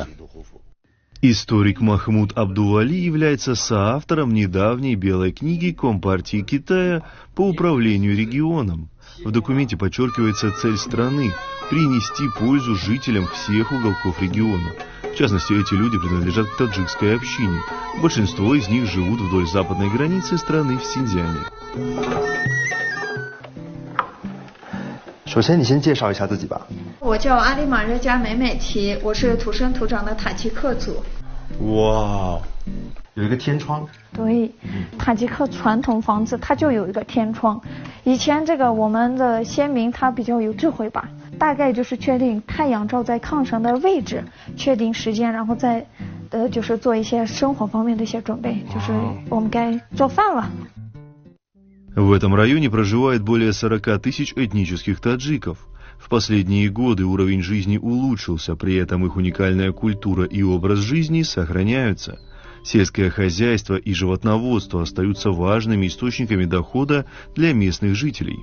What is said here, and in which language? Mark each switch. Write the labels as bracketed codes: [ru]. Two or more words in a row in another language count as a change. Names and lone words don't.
[ru] Историк Махмуд Абдували является соавтором недавней белой книги Компартии Китая по управлению регионом. В документе подчеркивается цель страны – принести пользу жителям всех уголков региона. В частности, эти люди принадлежат к таджикской общине. Большинство из них живут вдоль западной границы страны в Синьцзяне. [zh] 首先，你先介绍一下自己吧。我叫阿里玛热加美美提，我是土生土长的塔吉克族。哇，有一个天窗。对，塔吉克传统房子它就有一个天窗。以前这个我们的先民他比较有智慧吧，大概就是确定太阳照在炕上的位置，确定时间，然后再就是做一些生活方面的一些准备，就是我们该做饭了。 [ru] В этом районе проживает более 40 тысяч этнических таджиков. В последние годы уровень жизни улучшился, при этом их уникальная культура и образ жизни сохраняются. Сельское хозяйство и животноводство остаются важными источниками дохода для местных жителей.